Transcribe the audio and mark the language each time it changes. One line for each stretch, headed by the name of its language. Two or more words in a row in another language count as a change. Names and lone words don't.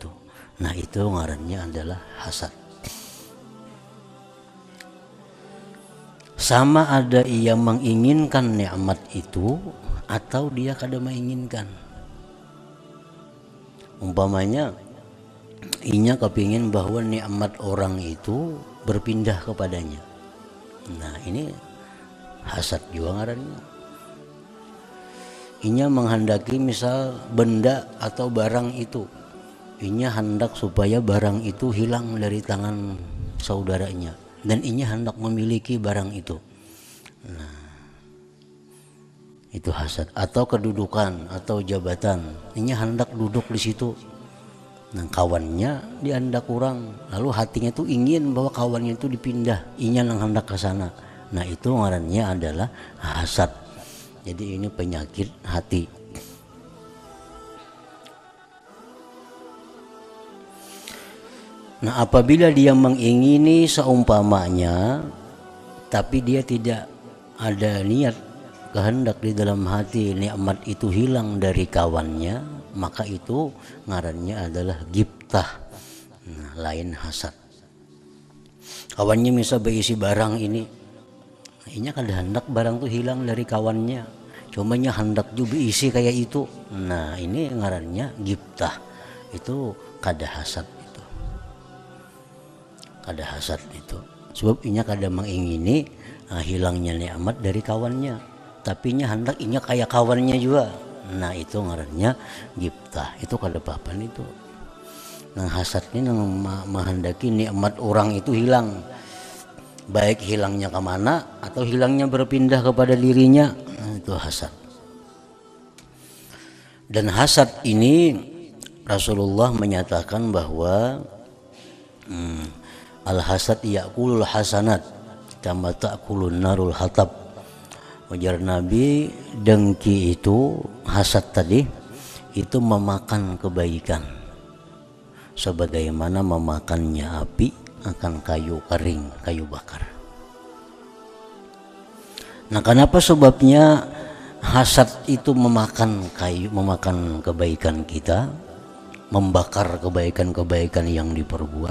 Banjar: Nah, itu ngarannya adalah hasad. Sama ada ia menginginkan nikmat itu atau dia kada menginginkan. Umpamanya inya kepingin bahwa nikmat orang itu berpindah kepadanya. Nah, ini hasad juga ngarannya. Inya menghendaki misal benda atau barang itu, inya hendak supaya barang itu hilang dari tangan saudaranya dan inya hendak memiliki barang itu. Nah, itu hasad. Atau kedudukan atau jabatan, inya hendak duduk di situ. Nah, kawannya diandak kurang, lalu hatinya tuh ingin bahwa kawannya itu dipindah, inya nang hendak ke sana. Nah, itu ngarannya adalah hasad. Jadi ini penyakit hati. Nah, apabila dia mengingini seumpamanya tapi dia tidak ada niat kehendak di dalam hati nikmat itu hilang dari kawannya, maka itu ngarannya adalah gibtah. Nah, lain hasad. Kawannya misal berisi barang ini, inya kada hendak barang itu hilang dari kawannya, cuma nya hendak juga isi kayak itu. Nah, ini ngarannya gibtah. Itu kada hasad itu. Kada hasad itu. Sebab inya kada mengingini hilangnya nikmat dari kawannya, tapi nya hendak inya kayak kawannya juga. Nah, itu ngarannya gibtah. Itu kada apa-apaan itu. Nah, hasad ini menghendaki nikmat orang itu hilang. Baik hilangnya kemana atau hilangnya berpindah kepada dirinya, nah, itu hasad. Dan hasad ini Rasulullah menyatakan bahwa
Arabic: الحسد يأكل الحسنات كما تأكل النار الحطب.
Banjar: Ujar Nabi, dengki itu, hasad tadi, itu memakan kebaikan sebagaimana memakannya api akan kayu kering, kayu bakar. Nah, kenapa sebabnya hasad itu memakan kayu, memakan kebaikan kita, membakar kebaikan-kebaikan yang diperbuat?